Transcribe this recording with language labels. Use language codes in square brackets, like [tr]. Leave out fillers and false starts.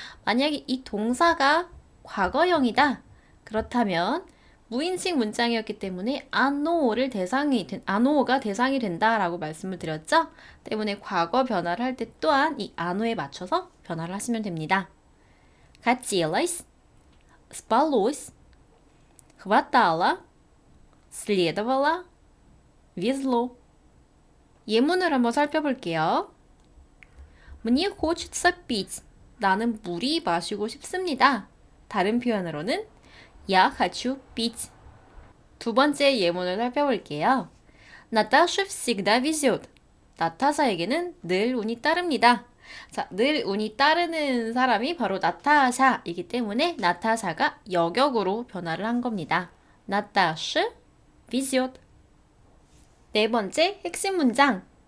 [ko] 만약에 이 동사가 과거형이다. 그렇다면 무인칭 문장이었기 때문에 아노가 대상이 된다라고 말씀을 드렸죠. 때문에 과거 변화를 할 때 또한 이 아노에 맞춰서 변화를 하시면 됩니다. [ru] хотелось, спалось, хватало, следовало, везло. [ko] 예문을 한번 살펴볼게요. [ru] Мне хочется пить. [ko] 나는 물이 마시고 싶습니다. 다른 표현으로는 [ru] Я хочу пить. [ko] 두 번째 예문을 살펴볼게요. [ru] Наташа всегда везет. [ko] 나타샤에게는 늘 운이 따릅니다. 자, 늘 운이 따르는 사람이 바로 나타샤이기 때문에 나타샤가 여격으로 변화를 한 겁니다. [ru] Наташа везет. [ko] 네 번째 핵심 문장.